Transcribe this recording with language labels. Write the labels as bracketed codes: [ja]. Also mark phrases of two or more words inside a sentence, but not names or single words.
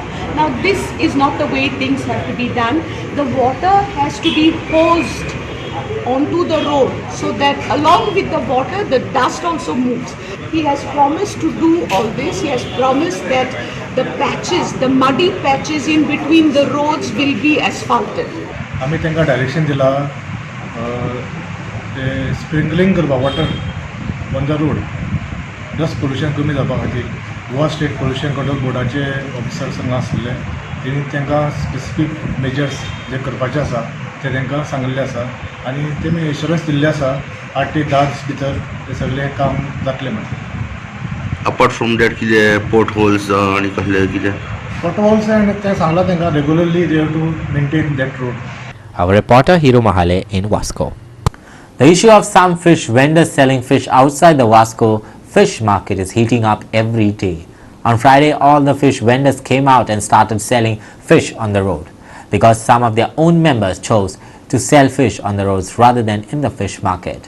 [en] Now this is not the way things have to be done. The water has to be hosed onto the road so that along with the water, the dust also moves. He has promised to do all this. He has promised that the patches, the muddy patches in between the roads will be asphalted. [kok] आम्ही त्यांना डायरेक्शन दिला स्प्रिंकलिंग करपा [en] water on the road dust pollution [kok] कमी जावपा खातीर गोवा स्टेट पोल्युशन कंट्रोल बोर्डाचे ऑफिसर्स हांगा आसले तेणी तांकां [en] specific measures [kok] जे करपाचे आसा ते तांकां सांगिल्ले आसा आनी तेमी एश्युरन्स दिल्ले आसा 8 ते 10 दीस भितर ते सगळें काम जातलें म्हणून. [en] apart from that [kok] कितें [en] port holes [kok] आनी कसले कितें [en] port holes and [kok] ते सांगला तांकां [en] regularly they have to maintain that road. Our reporter Hiro Mahale in Vasco. The issue of some fish vendors selling fish outside the Vasco fish market is heating up every day. On Friday, all the fish vendors came out and started selling fish on the road because some of their own members chose to sell fish on the roads rather than in the fish market.